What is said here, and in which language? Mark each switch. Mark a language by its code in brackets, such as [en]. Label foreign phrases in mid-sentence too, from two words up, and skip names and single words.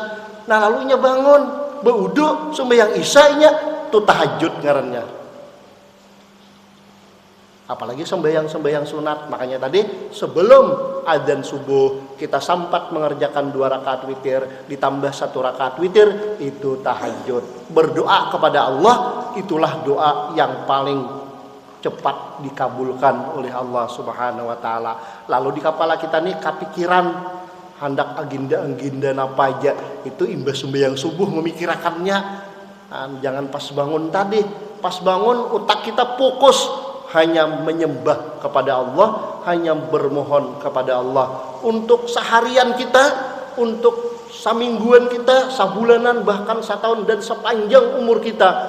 [bjn] Nah lalunya bangun beudu sembahyang isya-nya tu tahajud ngarannya. [id] Apalagi sembahyang sunat. Makanya tadi sebelum adzan subuh kita sempat mengerjakan 2 rakaat witir ditambah 1 rakaat witir, itu tahajud. Berdoa kepada Allah itulah doa yang paling cepat dikabulkan oleh Allah [ar] سبحانه وتعالى. [id] Lalu di kepala kita nih kepikiran hendak agenda apa aja, itu imbas sembahyang subuh memikirkannya. Jangan pas bangun tadi, pas bangun otak kita fokus hanya menyembah kepada Allah, hanya bermohon kepada Allah untuk seharian kita, untuk semingguan kita, sabulanan, bahkan setahun dan sepanjang umur kita.